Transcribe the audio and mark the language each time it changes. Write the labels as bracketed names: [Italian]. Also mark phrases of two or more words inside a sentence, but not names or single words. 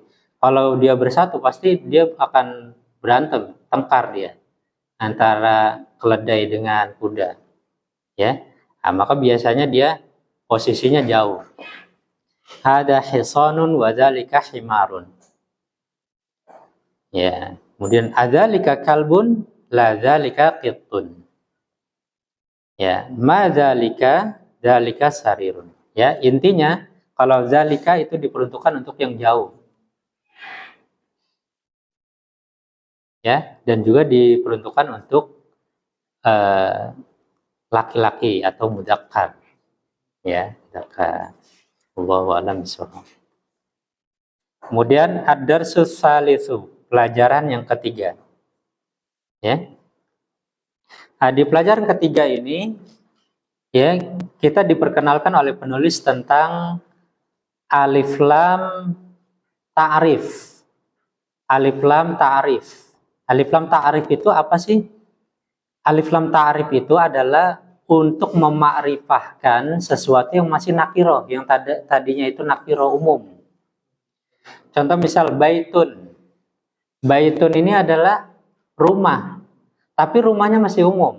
[Indonesian] Kalau dia bersatu pasti dia akan berantem, tengkar dia antara keledai dengan kuda, ya. Maka biasanya dia posisinya jauh. [Arabic] هذا حصان وذلك حمار. [Indonesian] Ya, kemudian [Arabic] أذلك كلب لا ذلك قط. Ya, ما ذلك سرير. [Indonesian] Ya, intinya kalau zalika itu diperuntukkan untuk yang jauh. Ya, dan juga diperuntukkan untuk laki-laki atau mudzakkar, ya, mudzakkar. [Arabic] والله أعلم بالصواب. Kemudian الدرس الثالث, [Indonesian] pelajaran yang ketiga. Ya. Nah, di pelajaran ketiga ini, ya, kita diperkenalkan oleh penulis tentang [Arabic] ألف لام التعريف. ألف لام التعريف. ألف لام التعريف [Indonesian] itu apa sih? [Arabic] ألف لام التعريف [Indonesian] itu adalah untuk memakrifahkan sesuatu yang masih nakiro, yang tadinya itu nakiro umum. Contoh misal baitun. Baitun ini adalah rumah, tapi rumahnya masih umum.